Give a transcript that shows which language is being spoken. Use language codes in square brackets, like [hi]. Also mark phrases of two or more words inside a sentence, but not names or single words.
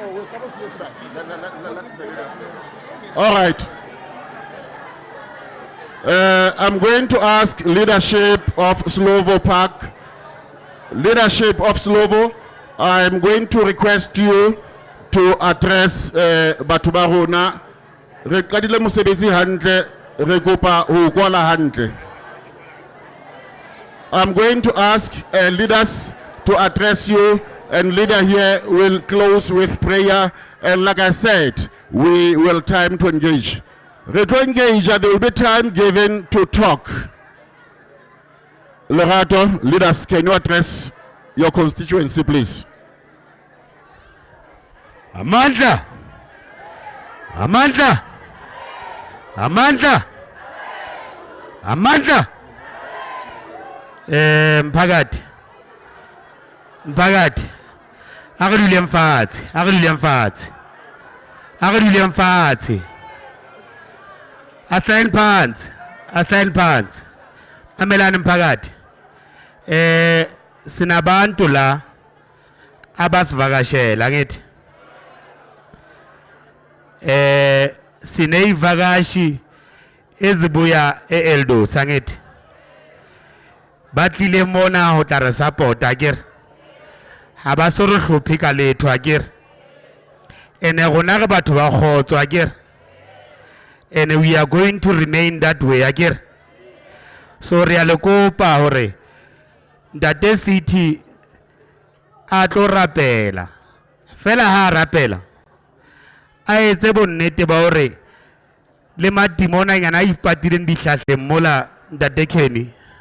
[en] All right. I'm going to ask leadership of Slovo Park. Leadership of Slovo, I'm going to request you to address [st] batho ba rona. Re qadile mosebetsi hantle, re kopa ho kwala hantle. [en] I'm going to ask leaders to address you, and leader here will close with prayer. And like I said, we will time to engage. [st] Re tlo [en] engage, there will be time given to talk. Lerato, leaders, can you address your constituency, please? [zu] Amandla. Amandla. Amandla. Amandla. Mphakathi. Mphakathi. Akudule mfathi. Akudule mfathi. Akudule mfathi. Asayini phansi. Asayini phansi. Amelana mphakathi. Sinabantu la abasivakashela ngithi. Sineyivakashi ezibuya eEldos angithi. [st] Batlile mona ho tla re support akere. Ha ba so re hlophe ka letho akere. Ene rona re batho ba khotso akere. [en] And we are going to remain that way akere. [st] So re a le kopa hore Ntate City a tlo rapela. Fela ha rapela. A etse bonnete ba hore le matimona nyana a ipatileng dihlahle mola Ntate Kenny.